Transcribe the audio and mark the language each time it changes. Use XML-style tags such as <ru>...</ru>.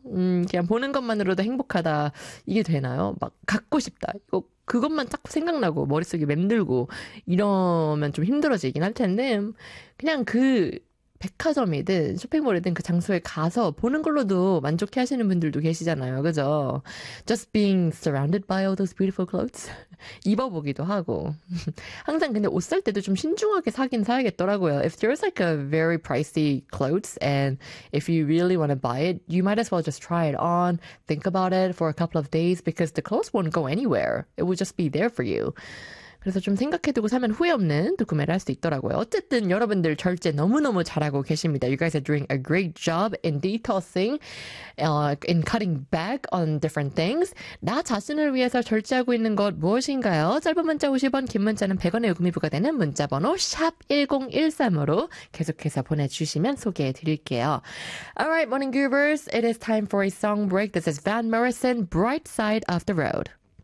<ko>그냥 보는 것만으로도 행복하다 이게 되나요? 막 갖고 싶다 이거 그것만 자꾸 생각나고 머릿속에 맴돌고 이러면 좀 힘들어지긴 할 텐데 그냥 그 백화점이든 쇼핑몰이든 그 장소에 가서 보는 걸로도 만족해 하시는 분들도 계시잖아요. 그죠?</ko> <en>Just being surrounded by all those beautiful clothes.</en> <ko>입어보기도 하고. 항상 근데 옷 살 때도 좀 신중하게 사긴 사야겠더라고요.</ko> <en>If there's like a very pricey clothes and if you really want to buy it, you might as well just try it on, think about it for a couple of days because the clothes won't go anywhere. It will just be there for you.</en> <ko>그래서 좀 생각해두고 사면 후회 없는 또 구매를 할 수 있더라고요. 어쨌든 여러분들 절제 너무너무 잘하고 계십니다.</ko> <en>You guys are doing a great job in detoxing, in cutting back on different things.</en> <ko>나 자신을 위해서 절제하고 있는 것 무엇인가요? 짧은 문자 50원, 긴 문자는 100원의 요금이 부과되는 문자번호 #1013으로 계속해서 보내주시면 소개해드릴게요.</ko> <en>Alright, morning groovers. It is time for a song break. This is Van Morrison, Bright Side of the Road.</en>